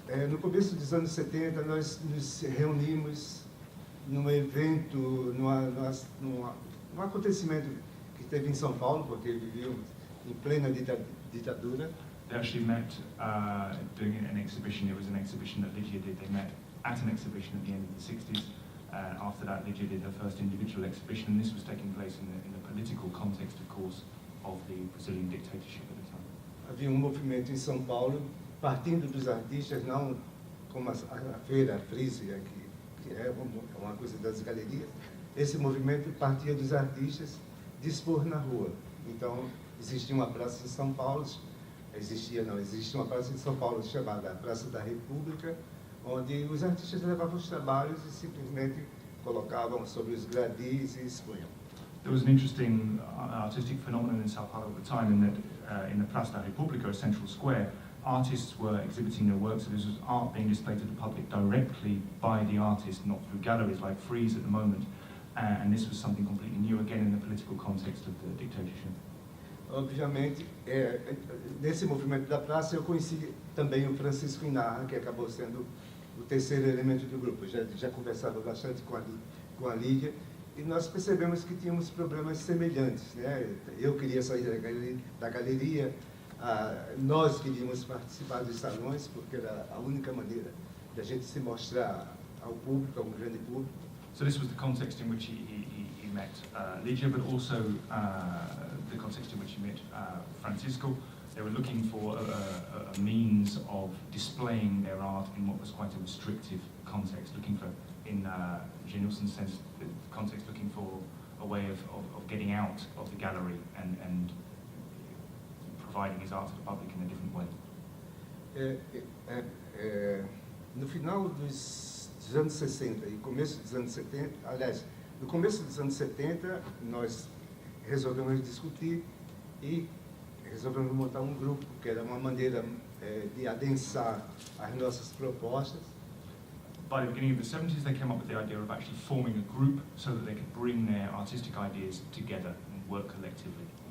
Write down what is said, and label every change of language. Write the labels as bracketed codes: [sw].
[pt] no começo dos anos 70 nós nos reunimos num evento, num acontecimento que teve em São Paulo, porque vivíamos em plena ditadura. [en] They actually met doing an exhibition. It was an exhibition that Lydia did. They met at an exhibition at the end of the 60s. After that, Lydia did her first individual exhibition, and this was taking place in the political context, of course, of the Brazilian dictatorship at the time. [pt] Havia movimento em São Paulo, partindo dos artistas, não como a feira, a Frieze, que é uma coisa das galerias. Esse movimento partia dos artistas de expor na rua. Então, existia uma praça em São Paulo, existia uma praça em São Paulo chamada Praça da República, onde os artistas levavam os trabalhos e simplesmente colocavam sobre os gradis e expunham. [en] There was an interesting artistic phenomenon in São Paulo at the time, in that in the Praça da República, a central square, artists were exhibiting their works, so this was art being displayed to the public directly by the artist, not through galleries like Frieze at the moment, and this was something completely new, again, in the political context of the dictatorship. [pt] Obviamente, nesse movimento da praça eu conheci também o Francisco Iñarra, que acabou sendo o terceiro elemento do grupo. Já conversava bastante com a Lydia, e nós percebemos que tínhamos problemas semelhantes, né? Eu queria sair da galeria, nós queríamos participar dos salões, porque era a única maneira de a gente se mostrar ao público, a um grande público. [en] So this was the context in which he met Lydia, but also the context in which he met Francisco. They were looking for a means of displaying their art in what was quite a restrictive context, looking for, in Genilson's sense, the context looking for a way of getting out of the gallery and providing his art to the public in a different way. [pt] No final dos anos 60 e começo dos anos 70, aliás, no começo dos anos 70, nós resolvemos discutir e resolvemos montar um grupo, que era uma maneira de adensar as nossas propostas. [en] By the beginning of the 70s, they came up with the idea of actually forming a group so that they could bring their artistic ideas together and work collectively.